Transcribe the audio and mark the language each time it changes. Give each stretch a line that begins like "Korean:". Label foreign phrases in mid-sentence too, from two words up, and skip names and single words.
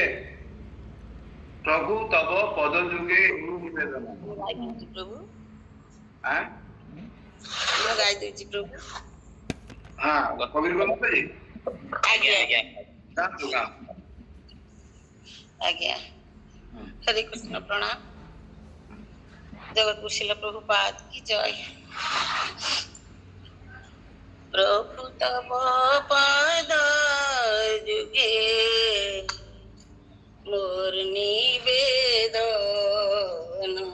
Bangla: প্রভু তব পদ যুগে নিবেদন।
Odia: ପ୍ରଭୁ ମୁଁ ଗାଇ ଦଉଛି ପ୍ରଭୁ। ହଁ କବିର ବୋଲते ଆଜ୍ଞା ଆଜ୍ଞା ଆଜ୍ଞା।
Hindi: हरे कृष्ण प्रणाम। जगत कुशील प्रभुपाद की जय।
Bangla: প্রভু তব পদ যুগে মোর নিবেদন।